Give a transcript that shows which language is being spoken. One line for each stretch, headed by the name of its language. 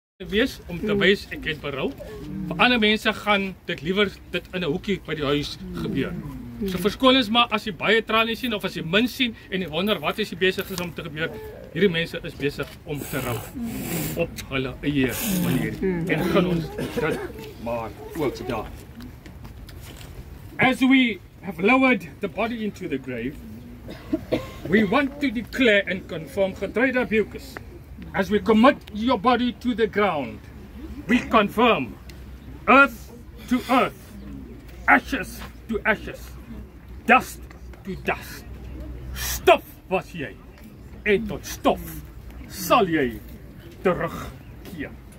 Afrikaans: Wees om te wys ek het berou. Vir ander mense gaan dit liewer dit in 'n hoekie by die huis gebeur. So verskoon ons maar as jy baie trane sien of as jy min sien en jy wonder wat is besig om te gebeur. Hierdie mense is besig om te rou op hulle eie manier. En gaan ons dit maar ook daar.
English: As we have lowered the body into the grave, we want to declare and confirm Getrede Beukus. As we commit your body to the ground, we confirm earth to earth, ashes to ashes, dust to dust.
Afrikaans: Stof was jy, en tot stof sal jy terugkeer.